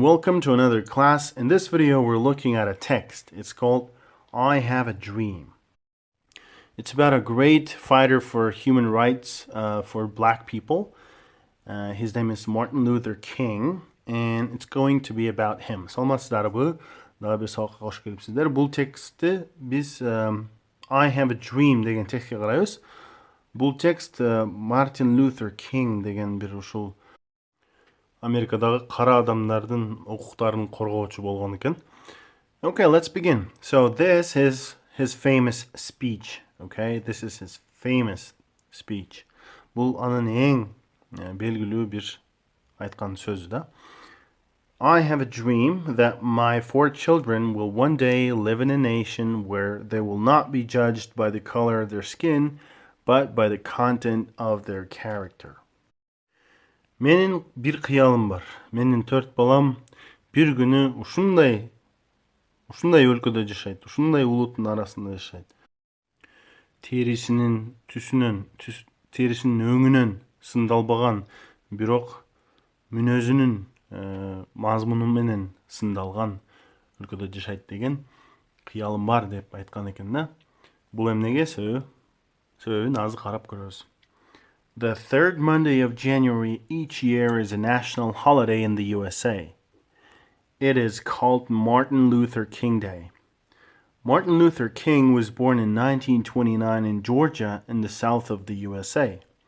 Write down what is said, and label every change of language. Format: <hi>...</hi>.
<en>Welcome to another class. In this video we're looking at a text. It's called I Have a Dream. It's about a great fighter for human rights for black people. His name is Martin Luther King and it's going to be about him.</en> <ky>Саламатсыздар бу. Дагы бир сабакка кош келипсиздер. Бул текстти биз I Have a Dream деген текстке карайбыз. Бул текст Мартин Лютер Кинг деген бир ушул Америкадагы кара адамдардын укуктарын коргоочу болгон экен.</ky> <en>Okay, let's begin. So this is his famous speech. Okay, this is his famous speech.</en> <ky>Бул анын эң белгилүү бир айткан сөзү да.</ky> <en>I have a dream that my 4 children will one day live in a nation where they will not be judged by the color of their skin, but by the content of their character.</en> <ky>Менин бир кыялым бар. Менин 4 балам бир күнү ушундай өлкөдө жашайт, ушундай улуттун арасында жашайт. Терисинин өңүнөн сындалбаган, бирок мүнөзүнүн мазмуну менен сындалган өлкөдө жашайт деген кыялым бар деп айткан экен да. Бул эмнеге себебин азыр карап көрөбүз.</ky> <en>The third Monday of January each year is a national holiday in the USA. It is called Martin Luther King Day. Martin Luther King was born in 1929 in Georgia in the south of the USA.</en>